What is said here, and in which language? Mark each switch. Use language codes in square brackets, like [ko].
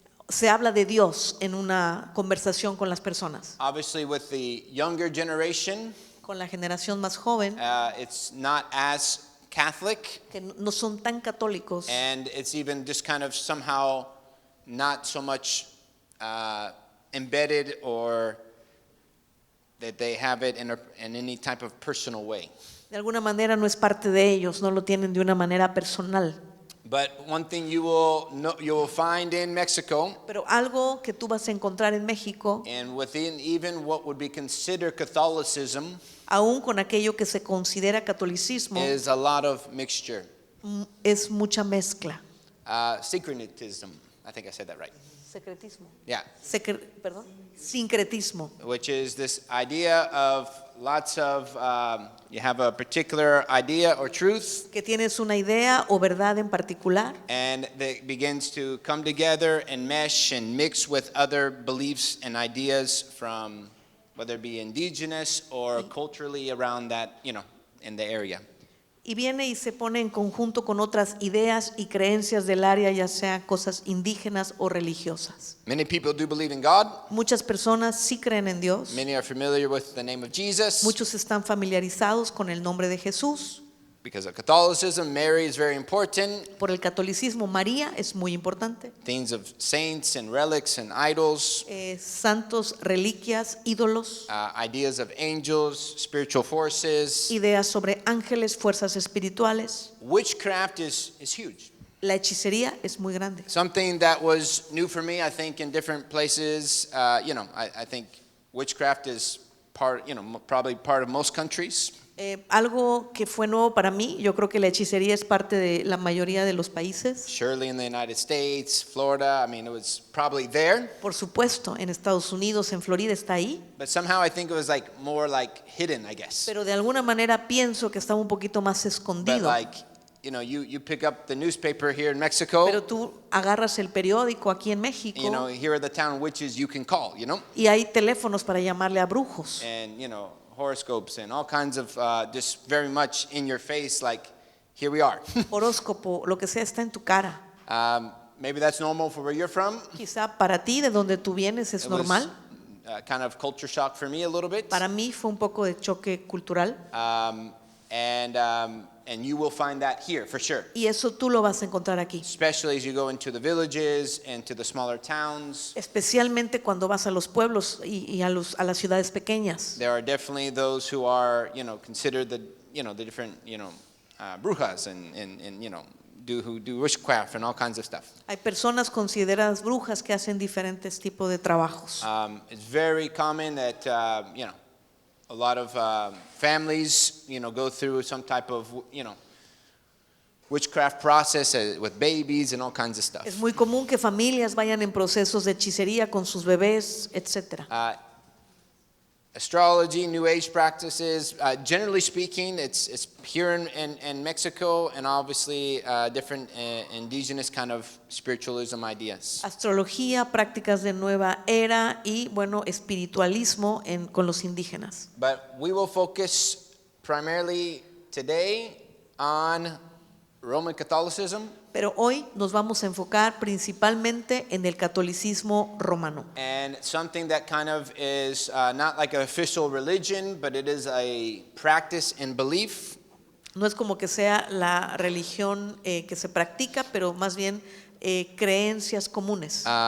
[es] se habla de Dios en una conversación con las personas. [en] Obviously, with the younger generation, [es] Con la generación más joven, [en] it's not as Catholic, [es] que no son tan católicos, [en] and it's even just kind of somehow not so much embedded or that they have it in any type of personal way. [es] de alguna manera no es parte de ellos, no lo tienen de una manera personal. [en] But one thing you will find in Mexico, [es] Pero algo que tú vas a encontrar en México, [en] and within even what would be considered Catholicism, [es] aún con aquello que se considera catolicismo, [en] is a lot of mixture. [es] es mucha mezcla. [en] Syncretism, I think I said that right. [es] Secretismo. [en] Yeah, [es] Perdón. Sincretismo. [en] which is this idea of lots of, you have a particular idea or truth, [es] Que tienes una idea o verdad en particular [en] and that begins to come together and mesh and mix with other beliefs and ideas from whether it be indigenous or culturally around that, in the area. [es] y viene y se pone en conjunto con otras ideas y creencias del área, ya sea cosas indígenas o religiosas. [en] Many people do believe in God. [es] Muchas personas sí creen en Dios. [en] Many are familiar with the name of Jesus. [es] Muchos están familiarizados con el nombre de Jesús. [en] Because of Catholicism, Mary is very important. [es] Por el catolicismo, María es muy importante. [en] Things of saints and relics and idols, [es] Santos, reliquias, ídolos, [en] ideas of angels, spiritual forces. [es] ideas sobre ángeles, fuerzas espirituales. [en] Witchcraft is huge. [es] La hechicería es muy grande. [en] Something that was new for me, I think, in different places. I think witchcraft is probably part of most countries. [es] Algo que fue nuevo para mí, yo creo que la hechicería es parte de la mayoría de los países. [en] Surely in the United States, Florida, it was probably there. [es] Por supuesto, en Estados Unidos, en Florida está ahí, [en] But somehow I think it was more hidden, I guess. [es] pero de alguna manera pienso que estaba un poquito más [en] But [es] escondido. [en] you pick up the newspaper here in Mexico, [es] Pero tú agarras el periódico aquí en México [en] here are the town witches you can call, [es] y hay teléfonos para llamarle a brujos. [en] and horoscopes and all kinds of just very much in your face, here we are. [es] Horóscopo, lo que sea está en tu cara. [en] Maybe that's normal for where you're from. [es] Quizá para ti, de donde tú vienes, es [en] It was [es] normal. [en] kind of culture shock for me a little bit. [es] Para mí fue un poco de choque cultural [en] And you will find that here for sure. [es] y eso tú lo vas a encontrar aquí. [en] Especially as you go into the villages and to the smaller towns. [es] Especialmente cuando vas a los pueblos y a las ciudades pequeñas. [en] There are definitely those who are, considered the different, brujas and who do witchcraft and all kinds of stuff. [es] Hay personas consideradas brujas que hacen diferentes tipos de trabajos. [en] It's very common that, a lot of families, go through some type of, witchcraft process with babies and all kinds of stuff. [es] Es muy común que familias vayan en procesos de hechicería con sus bebés, etc. [en] Astrology, New Age practices, generally speaking, it's here in Mexico and obviously different indigenous kind of spiritualism ideas. [es] Astrología, prácticas de nueva era y, bueno, espiritualismo con los indígenas. [en] But we will focus primarily today on Roman Catholicism. [es] Pero hoy nos vamos a enfocar principalmente en el catolicismo romano. [en] And something that kind of is not like an official religion, but it is a practice and belief. [es] No es como que sea la religión que se practica, pero más bien creencias comunes,